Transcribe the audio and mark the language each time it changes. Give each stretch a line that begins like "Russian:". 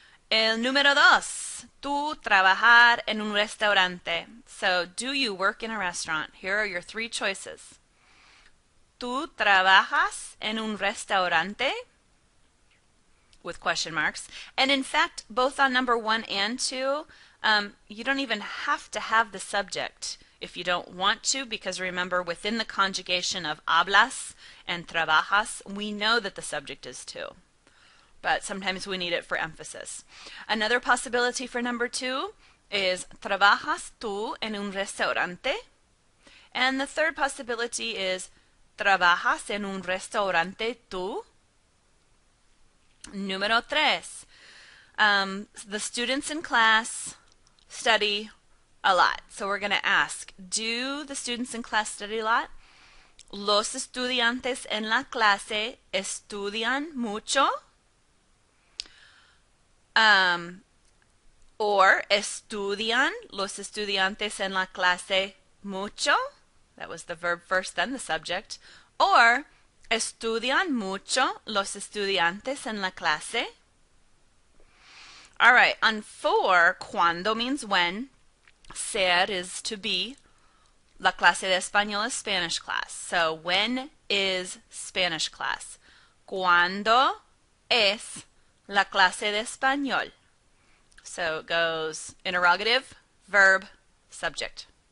Spanish: El número 2, tú trabajar en un restaurante.
English: So, do you work in a restaurant? Here are your three choices.
Spanish: ¿Tú trabajas en un restaurante?
English: With question marks. And in fact, both on number 1 and 2, you don't even have to have the subject if you don't want to, because remember, within the conjugation of hablas and trabajas, we know that the subject is tú. But sometimes we need it for emphasis. Another possibility for number 2 is
Spanish: ¿trabajas tú en un restaurante?
English: And the third possibility is
Spanish: ¿trabajas en un restaurante tú?
English: Número 3. The students in class study A lot. So we're going to ask, do the students in class study a lot?
Spanish: ¿Los estudiantes en la clase estudian mucho? Or estudian los estudiantes en la clase mucho?
English: That was the verb first, then the subject.
Spanish: Or estudian mucho los estudiantes en la clase?
English: All right, on 4, cuando means when. Ser is to be.
Spanish: La clase de español
English: is Spanish class. So when is Spanish class?
Spanish: ¿Cuándo es la clase de español?
English: So it goes interrogative, verb, subject.